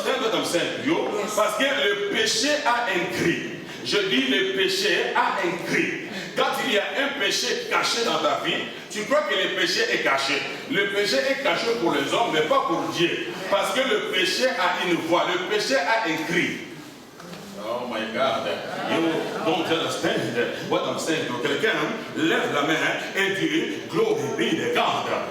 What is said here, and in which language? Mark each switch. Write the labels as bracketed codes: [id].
[fr] Parce que le péché a un cri. Je dis le péché a un cri. Quand il y a un péché caché dans ta vie, tu crois que le péché est caché. Le péché est caché pour les hommes, mais pas pour Dieu. Parce que le péché a une voix, le péché a un cri. [en] Oh my God, you don't understand what I'm saying. [fr] Donc quelqu'un lève la main et dit [en] Glory be to God.